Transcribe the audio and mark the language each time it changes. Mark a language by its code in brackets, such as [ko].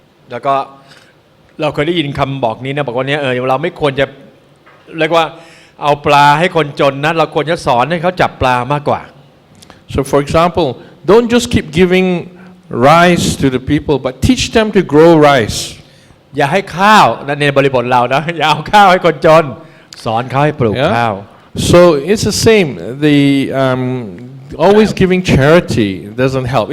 [th] แล้วก็เราเคยได้ยินคำบอกนี้นะบอกว่าเนี่ยเราไม่ควรจะเรียกว่าเอาปลาให้คนจนนะเราควรจะสอนให้เขาจับปลามากกว่า [en] So for example, don't just keep giving rice to the people, but teach them to grow rice. [th] อย่าให้ข้าวในบริบทเรานะอย่าเอาข้าวให้คนจนสอนเขาให้ปลูกข้าว [en] So it's the same. The always giving charity doesn't help.